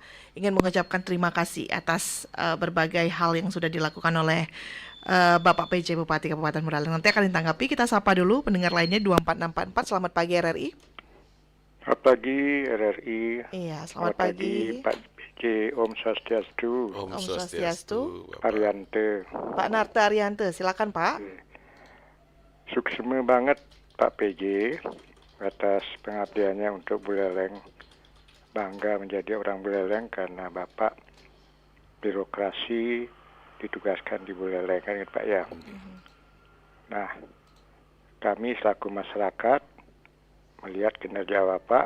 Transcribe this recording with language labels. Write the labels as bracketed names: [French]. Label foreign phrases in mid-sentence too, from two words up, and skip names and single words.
[Indonesian] Ingin mengucapkan terima kasih atas berbagai hal yang sudah dilakukan oleh Bapak PJ Bupati Kabupaten Buleleng. Nanti akan ditanggapi. Kita sapa dulu pendengar lainnya 24644. Selamat pagi RRI. Selamat pagi RRI. Iya, selamat pagi. Pak PJ, [Balinese] Om Swastiastu. Om Om Swastiastu. Swastiastu. [Indonesian] Bapak. Ariante. Pak Narta Ariante, silakan Pak. [Balinese] Suksema banget [Indonesian] Pak PJ atas pengabdiannya untuk Buleleng. Bangga menjadi orang Buleleng karena Bapak birokrasi ditugaskan di Buleleng kan Pak ya. Nah, kami selaku masyarakat melihat kinerja Bapak.